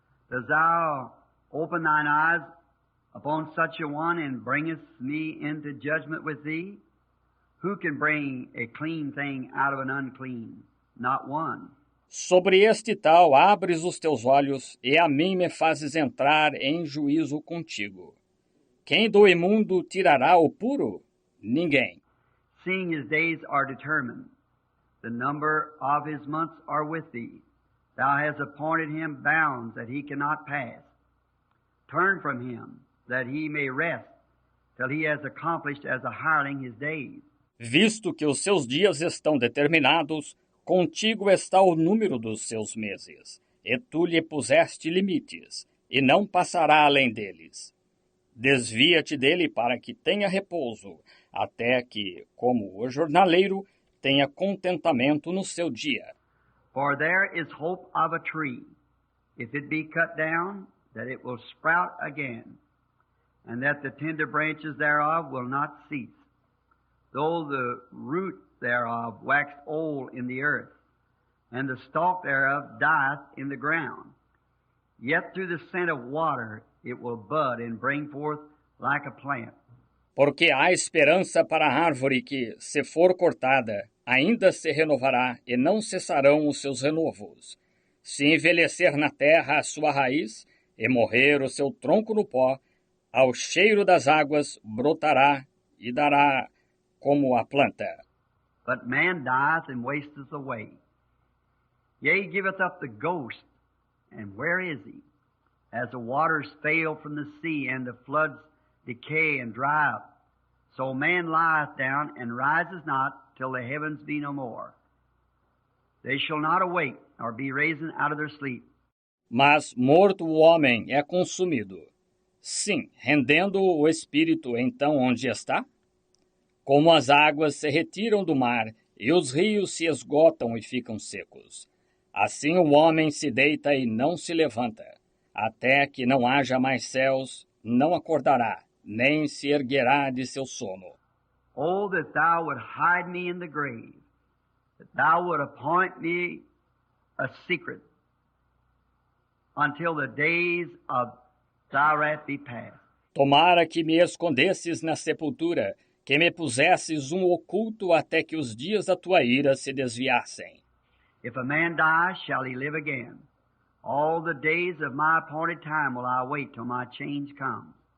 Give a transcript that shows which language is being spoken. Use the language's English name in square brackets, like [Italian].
[English] Dost thou open thine eyes upon such a one and bringest me into judgment with thee? Who can bring a clean thing out of an unclean? Not one. [Portuguese] Sobre este tal abres os teus olhos e a mim me fazes entrar em juízo contigo. Quem do imundo tirará o puro? Ninguém. [English] Seeing his days are determined, the number of his months are with thee. Thou hast appointed him bounds that he cannot pass. Turn from him, that he may rest, till he has accomplished as a hireling his days. [Portuguese] Visto que os seus dias estão determinados, Contigo está o número dos seus meses, e tu lhe puseste limites, e não passará além deles. Desvia-te dele para que tenha repouso, até que, como o jornaleiro, tenha contentamento no seu dia. [English] For there is hope of a tree, if it be cut down, that it will sprout again, and that the tender branches thereof will not cease, though the root thereof wax old in the earth, and the stalk thereof dieth in the ground. Yet through the scent of water it will bud and bring forth like a plant. [Portuguese] Porque há esperança para a árvore que, se for cortada, ainda se renovará e não cessarão os seus renovos. Se envelhecer na terra a sua raiz e morrer o seu tronco no pó, ao cheiro das águas brotará e dará como a planta. [English] But man dieth and wasteth away. Yea, giveth up the ghost, and where is he? As the waters fail from the sea, and the floods decay and dry up, so man lieth down and rises not till the heavens be no more. They shall not awake, nor be risen out of their sleep. [Portuguese] Mas morto o homem é consumido. Sim, rendendo o espírito então onde está? Como as águas se retiram do mar e os rios se esgotam e ficam secos. Assim o homem se deita e não se levanta. Até que não haja mais céus, não acordará, nem se erguerá de seu sono. [English] Oh, that thou would hide me in the grave, that thou would appoint me a secret, until the days of thy wrath be past. [Portuguese] Tomara que me escondesses na sepultura, que me pusesses um oculto até que os dias da tua ira se desviassem. [English] If a man die, shall he live again? All the days of my appointed time will I wait till my change comes.